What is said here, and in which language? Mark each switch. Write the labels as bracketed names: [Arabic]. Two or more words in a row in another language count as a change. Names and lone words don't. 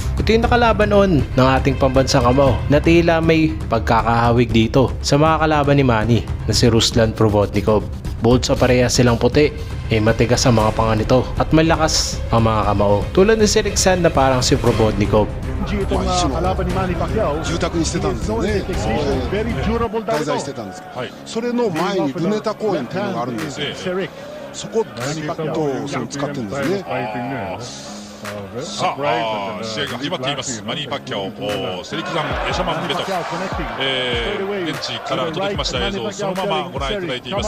[Filipino] Ito yung nakalaban noon ng ating pambansang kamao na tila may pagkakahawig dito sa mga kalaban ni Manny na si Ruslan Provodnikov. Bukod sa parehas silang puti, matigas ang mga panga nito at malakas ang mga kamao. Tulad ni Seriksan na parang si Provodnikov. itong kalaban ni Manny Pacquiao、 [Japanese] 住宅にしてたんですよね。滞在してたんですけど、それの前にルネタ公園っていうのがあるんですよ。そこをずっと使ってるんですね。さあ、試合が始まっています。マニー・パッキャオ、セリクザン・エシャマン・ベトフ、現地から届きました映像をそのままご覧いただいています。